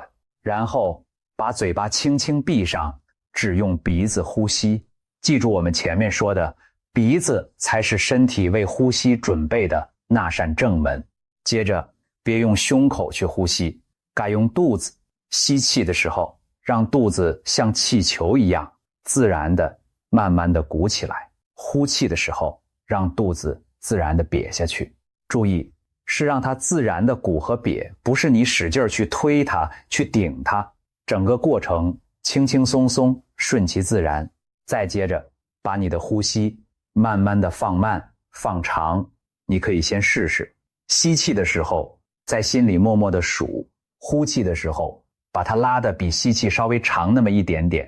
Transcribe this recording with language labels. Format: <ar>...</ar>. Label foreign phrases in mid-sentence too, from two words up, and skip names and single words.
<zh>然後把嘴巴輕輕閉上，只用鼻子呼吸。記住我們前面說的，鼻子才是身體為呼吸準備的那扇正門。接着別用胸口去呼吸，改用肚子。吸氣的時候，讓肚子像氣球一樣自然的慢慢的鼓起來。呼氣的時候，讓肚子自然的瘪下去。注意，是讓它自然的鼓和瘪，不是你使勁去推它，去頂它。整個過程輕輕鬆鬆，順其自然。再接着，把你的呼吸慢慢的放慢、放長。你可以先試試，吸氣的時候，在心裡默默的數；呼氣的時候，把它拉得比吸氣稍微長那麼一點點。</zh>